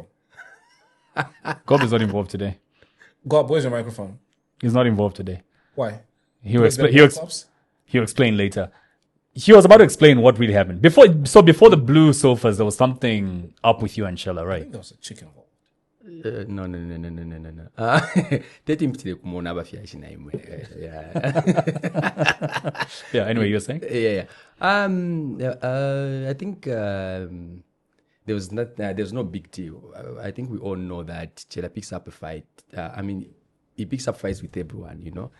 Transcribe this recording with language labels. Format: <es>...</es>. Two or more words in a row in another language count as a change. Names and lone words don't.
<en>Gob is not involved today. Gob, where's your microphone? He's not involved today. Why? He'll Because explain. there are laptops? He'll explain later. He was about to explain what really happened before the blue sofas. There was something up with you and Shella, I right? think there was a chicken involved. No.</en> <bem>Tetimpitire kumona abafyashi naye mwe.</bem> <en>Yeah. Yeah. Anyway, you were saying. Yeah. I think there's no big deal. I think we all know that Chela picks up a fight. He picks up fights with everyone, you know.</en>